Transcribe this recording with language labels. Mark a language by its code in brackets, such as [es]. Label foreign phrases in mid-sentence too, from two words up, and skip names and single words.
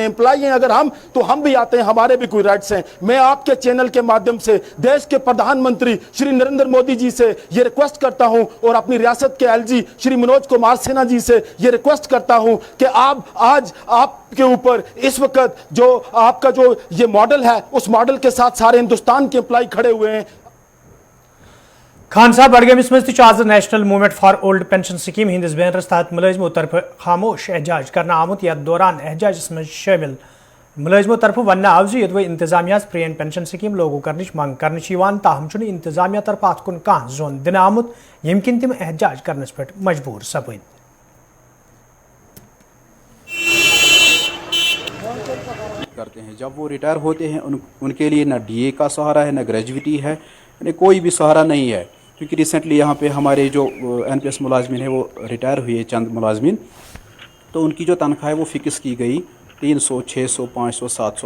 [hi] एम्प्लॉय हैं अगर हम, तो हम भी आते हैं, हमारे भी कोई राइट्स हैं। मैं आपके चैनल के माध्यम से देश के प्रधानमंत्री श्री नरेंद्र मोदी जी से ये रिक्वेस्ट करता हूं और अपनी रियासत के एलजी श्री मनोज कुमार सिन्हा जी से ये रिक्वेस्ट करता हूं कि आप आज आपके ऊपर इस वक्त जो आपका जो ये मॉडल है, उस मॉडल के साथ सारे हिंदुस्तान के एम्प्लॉय खड़े हुए हैं। [ks] खान साहब बडगमिस मज आज नेशनल मूवमेंट फॉर ओल्ड पेंशन स्कीम हिंदिस बैनरस तहत मुलाजिमों तरफ खामोश एहजाज करना आमुत। यथ दौरान एहजाजस मज शामिल मुलाजिमों तरफ वन आव जो इंतजामिया प्रियन [en] pension scheme [ks] लागू करने मंग कर ताहम इंतजामिया तरफ अत कुन कह जोन दिन आमुत यम किन तिम एहजाज करनस पे मजबूर सपद। [hi] करते हैं जब वो रिटायर होते हैं उनके लिए न डीए का सहारा है, न ग्रेजुएटी है, यानी कोई भी सहारा नहीं है। क्योंकि रिसेंटली यहाँ पे हमारे जो एनपीएस मुलाजमिन है वो रिटायर हुए चंद मुलाजमिन, तो उनकी जो तनख्वाह है वो फिक्स की गई 300, 600, 500, 700।